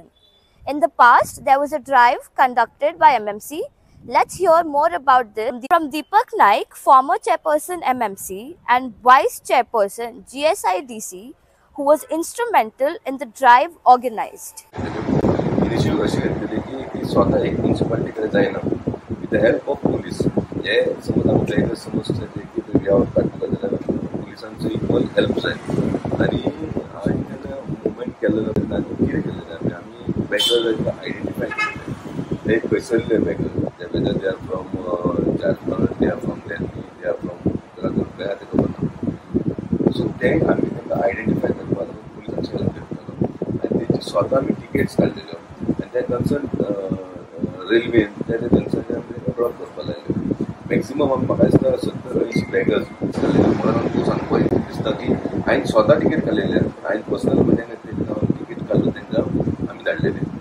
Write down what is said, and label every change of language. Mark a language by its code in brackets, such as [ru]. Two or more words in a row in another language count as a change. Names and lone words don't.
[en] In the past, there was a drive conducted by MMC. Let's hear more about this from Deepak Naik, former chairperson MMC and vice chairperson GSIDC, who was instrumental in the drive organized. Initially, we [kok] स्वतः एक म्युनिसिपालिटी कडे जायना [en] with the help of police. [kok] हे समज आमच्या इथे समस्या की यावर काडटलो जाल्यार पुलिसांचो [en] equal help [kok] जाय आनी हांवें मुवमेंट केल्लो तेन्ना कितें केल्लें आमी [en] beggar identify [kok] केले ते खंयसरले बेगर [en] they are from Jharkhand, they are from Delhi, they are from Uttarakhand, where they go. So they [kok] आमी तांकां आयडेंटिफाय करपाक पुलिसांची हेल्प घेतलो आनी तेची स्वता आमी टिकेट्स काडलेल्यो आनी ते कन्सर्न रेल्वेन ते थंयसर आमी ड्रॉप करपाक लागले. मॅक्सिमम आमी म्हाका दिसता 70-80 बेगर्स म्हणून आमकां सांगपा दिसता की हांवें स्वता टिकेट काडलेले हांवें पर्सनल म्हणजे टिकेट काडलो तांकां आमी धाडलेले.